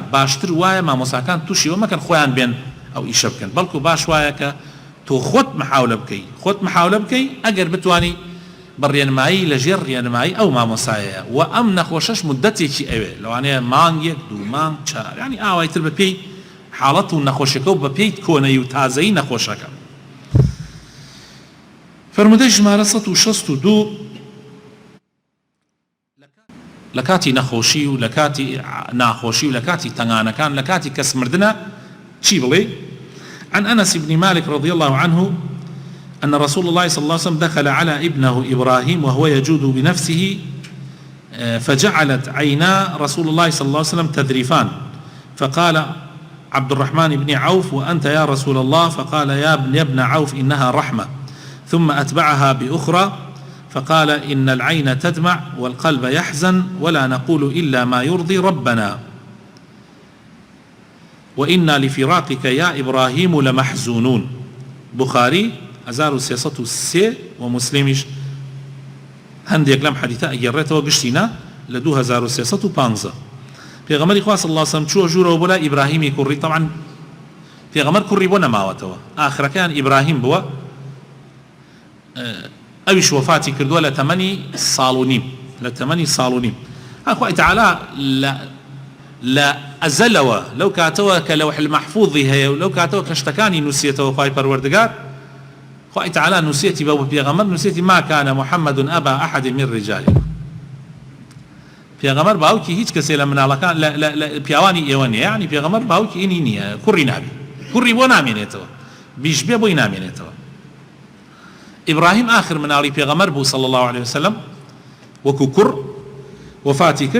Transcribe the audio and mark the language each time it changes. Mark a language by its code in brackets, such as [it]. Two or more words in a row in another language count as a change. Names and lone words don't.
[ckb] باشتر وایە مامۆساکان تووشیەوە مەکەن خۆیان بێن ئەو ئیشە بکەن، بەڵکو باش وایە کە تۆ خۆت محاولە بکەی، خۆت محاولە بکەی ئەگەر بتوانی بە ڕێنمایی لەژێر ڕێنمایی ئەو مامۆسایەیە و ئەم نەخۆشەش مدەتێکی ئەوێ لەوانەیە مانگێک دوو مانگ چار ینی ئاوایتر بە پێی حاڵەت و نەخۆشیەکە و بە پێی کۆنەی و تازەی نەخۆشەکە. فەرمودەی ژمارە 162 لە کاتی نەخۆشی و لە کاتی ناخۆشی و لە کاتی تەنگانەکان لە کاتی کەس مردنە چی بڵێ؟ [ar] عن أنس بن مالك رضي الله عنه أن رسول الله صلى الله عليه وسلم دخل على ابنه إبراهيم وهو يجود بنفسه فجعلت عينا رسول الله صلى الله عليه وسلم تذرفان فقال عبد الرحمن بن عوف وأنت يا رسول الله؟ فقال يا ابن عوف إنها رحمة، ثم أتبعها بأخرى فقال إن العين تدمع والقلب يحزن ولا نقول إلا ما يرضي ربنا وإنا لفراقك يا إبراهيم لمحزونون. [ckb] بخاري 1303 ومسلمش هەندێک لەم حەدیثە ئەگەڕێتەوە گشتینە لە 2315. پێغەمبەری خوا [ar] صلی الله علیه و سلم [ckb] چووە ژوورەوە بۆ لای ئیبراهیمی کوڕی. طبعا پێغەمبەر کوڕی بۆ نەماوەتەوە، ئاخرەکەیان ئیبراهیم بووە، ئەویش وەفاتی کردووە لە تەمەنی ساڵ و نیم، لە تەمەنی ساڵ و نیم. خوای تەعالا لە ئەزەلەوە لەو کاتەوە کە لەوح المەحفوظی هەیە و لەو کاتەوە کە شتەکانی نووسێتەوە خوای پەروەردگار خوای تەعالا نووسێتی بە پێغەمبەر نووسێتی [ar] ما كان محمد أبا أحد من رجالكم. [ckb] پێغەمبەر باوکی هیچ کەسێ لە مناڵەکان لە پیاوانی ئێوە نییە، یعنی پێغەمبەر باوکی ئینی نییە، کوڕی نابێ، کوڕی بۆ نامێنێتەوە، بیش بێ بۆی نامێنێتەوە. ئیبراهیم آخر مناڵی پێغەمبەر بوو [ar] صلی الله عليه وسلم، [ckb] وەکو کوڕ وفاتی کرد.